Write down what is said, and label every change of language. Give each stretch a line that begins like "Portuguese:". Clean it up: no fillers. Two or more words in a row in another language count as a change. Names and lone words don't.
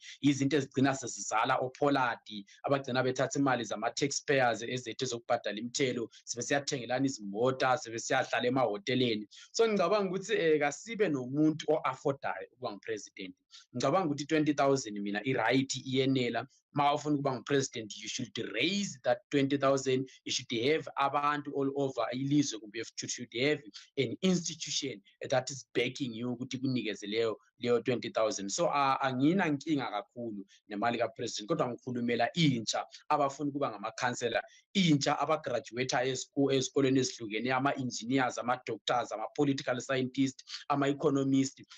Zulu: Izinto ezigcina sezizala opolati, abagcina bethatha imali zama-taxpayers ezethu ezokubhadala imithelo, sibe siyathengelana izimota, sibe siyahlala emahoteleni. So ngicabanga ukuthi kasibe nomuntu o-affordayo ukuba ngu-president. Ngicabanga ukuthi 20,000 mina i-right iyenela. Ma ufuna ukuba ngu-president,
English: you should raise that 20,000. You should have abantu all over ilizwe, kumbe you should have an institution that is backing you
Zulu: ukuthi kunikeze leyo
English: 20,000.
Zulu: So angina nkinga kakhulu nemali ka-president, kodwa ngikhulumela intsha abafuna ukuba ngamakhansela, intsha abagraduate ezikoleni ezihlukeneyo, ama-engineers, ama-doctors, ama-political scientists, ama-economists endaweni ezihlukeneyo.